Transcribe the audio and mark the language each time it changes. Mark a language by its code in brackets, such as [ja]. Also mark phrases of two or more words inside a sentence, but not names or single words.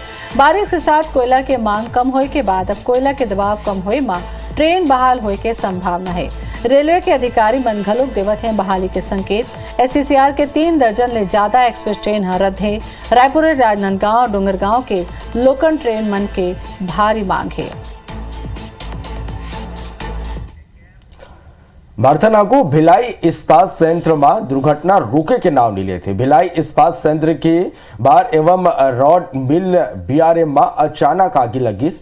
[hne] बारिश के साथ कोयला के मांग कम होए के बाद अब कोयला के दबाव कम होए में ट्रेन बहाल होए के संभावना है। रेलवे के अधिकारी मन घलोक देवत हैं बहाली के संकेत। एससीसीआर के 3 दर्जन ले ज्यादा एक्सप्रेस ट्रेन रद्द है। रायपुर, राजनांदगांव, डोंगरगांव के लोकल ट्रेन मन के भारी मांग है। भारतनागु भिलाई इस्पात संयंत्र में दुर्घटना रोके के नाम नहीं लेते। भिलाई इस्पात संयंत्र के बार एवं रॉड मिल बीआरएम में अचानक आगी लगिस।